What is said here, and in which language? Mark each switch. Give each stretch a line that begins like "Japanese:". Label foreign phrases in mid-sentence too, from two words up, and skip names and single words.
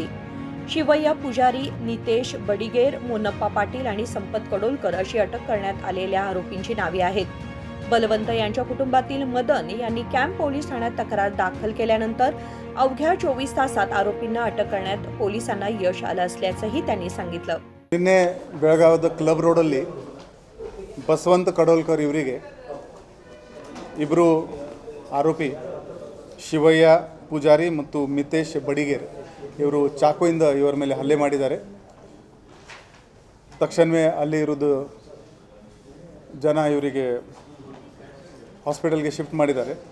Marathi: शिवय्या पुजारी, नितेश बडिगेर, मोनप्पा पाटील आणि संपत कडोलकर अशी अटक करण्यात आलेल्या आरोपींची नावे आहेत। बलवंत यांच्या कुटुंबातील मदन यांनी कॅम्प पोलीस ठाण्यात तक्रार दाखल केल्यानंतर अवघ्या 24 तासात आरोपींना अटक करण्यात पोलिसांना यश आलं असल्याचंही त्यांनी सांगितलं।
Kannada: ನಿನ್ನೆ ಬೆಳಗಾವದ ಕ್ಲಬ್ ರೋಡಲ್ಲಿ ಬಸವಂತ ಕಡೋಲ್ಕರ್ ಇವರಿಗೆ ಇಬ್ಬರು ಆರೋಪಿ ಶಿವಯ್ಯ ಪೂಜಾರಿ ಮತ್ತು ಮಿತೇಶ್ ಬಡಿಗೇರ್ ಇವರು ಚಾಕುವಿಂದ ಇವರ ಮೇಲೆ ಹಲ್ಲೆ ಮಾಡಿದ್ದಾರೆ। ತಕ್ಷಣವೇ ಅಲ್ಲಿ ಇರೋದು ಜನ ಇವರಿಗೆ ಹಾಸ್ಪಿಟಲ್ಗೆ ಶಿಫ್ಟ್ ಮಾಡಿದ್ದಾರೆ।